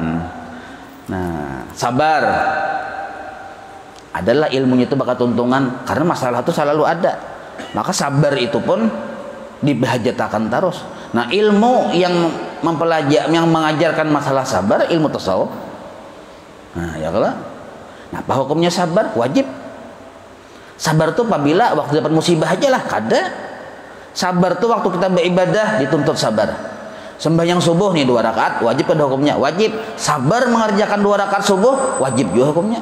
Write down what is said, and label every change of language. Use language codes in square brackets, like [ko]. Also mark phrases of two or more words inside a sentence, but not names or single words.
[bjn] Nah, sabar adalah ilmunya itu bakal tuntungan karena masalah itu selalu ada. Maka sabar itu pun dihajatakan terus. [id] Nah, ilmu yang yang mengajarkan masalah sabar, ilmu tasawuf. Nah, ya kalau. Nah, apa hukumnya sabar? Wajib. [bjn] Sabar tuh apabila waktu dapat musibah aja lah, kada. [id] Sabar tuh waktu kita beribadah dituntut sabar. Sembahyang subuh nih 2 rakaat, wajib pada hukumnya, wajib. Sabar mengerjakan 2 rakaat subuh, wajib juga hukumnya.